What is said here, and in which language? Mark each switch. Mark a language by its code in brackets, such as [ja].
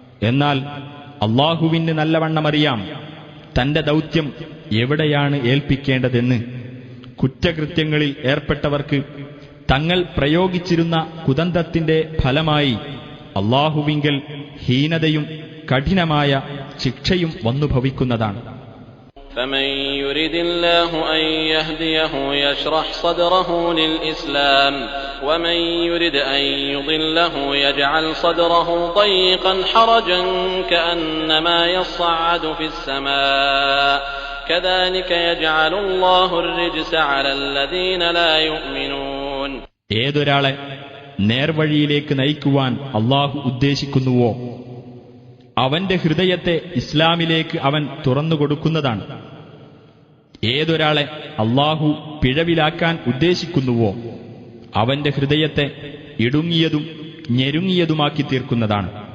[ml] എന്നാൽ അല്ലാഹുവിന് നല്ലവണ്ണമറിയാം തന്റെ ദൗത്യം എവിടെയാണ് ഏൽപ്പിക്കേണ്ടതെന്ന്. കുറ്റകൃത്യങ്ങളിൽ ഏർപ്പെട്ടവർക്ക് തങ്ങൾ പ്രയോഗിച്ചിരുന്ന കുതന്ത്രത്തിന്റെ ഫലമായി അല്ലാഹുവിങ്കൽ ഹീനതയും കഠിനമായ ശിക്ഷയും വന്നു ഭവിക്കുന്നതാണ്. [ar] فمن يرد الله أن يهديه يشرح صدره للإسلام ومن يرد أن يضله يجعل صدره ضيقا حرجا كأنما يصعد في السماء كذلك يجعل الله الرجس على الذين لا يؤمنون. [ml] ഏതൊരാളെ നേർവഴിയിലേക്ക് നയിക്കുവാൻ അല്ലാഹു ഉദ്ദേശിക്കുന്നുവോ അവന്റെ ഹൃദയത്തെ ഇസ്ലാമിലേക്ക് അവൻ തുറന്നുകൊടുക്കുന്നതാണ്. ഏതൊരാളെ അല്ലാഹു പിഴവിലാക്കാൻ ഉദ്ദേശിക്കുന്നുവോ അവന്റെ ഹൃദയത്തെ ഇടുങ്ങിയതും ഞെരുങ്ങിയതുമാക്കി തീർക്കുന്നതാണ്.